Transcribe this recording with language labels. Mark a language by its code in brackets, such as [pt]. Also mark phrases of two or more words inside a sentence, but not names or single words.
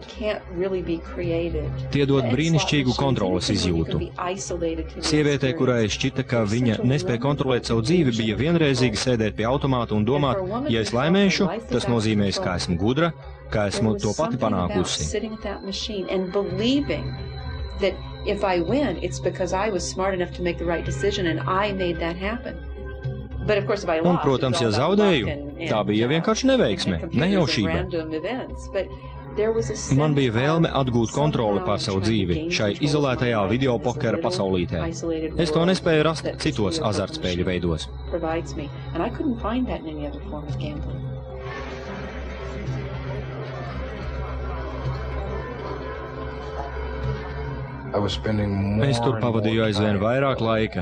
[lv] Tie dod brīnišķīgu kontroles izjūtu. Sievietē, kurai šķita, ka viņa nespēja kontrolēt savu dzīvi, bija vienreizīgi sēdēt pie automāta un domāt, ja es laimēšu, tas nozīmēs, ka esmu gudra, ka esmu to pati panākusi. [en] If I win, it's because I was smart enough to make the right decision and I made that happen. But of course, if I lost, [lv] Un, protams, ja zaudēju, tā bija vienkārši neveiksme, nejaušība. Man bija vēlme atgūt kontroli pār savu dzīvi šai izolētajā video pokera pasaulītē. Es to nespēju rast citos azartspēļu veidos. Es tur pavadīju aizvien vairāk laika.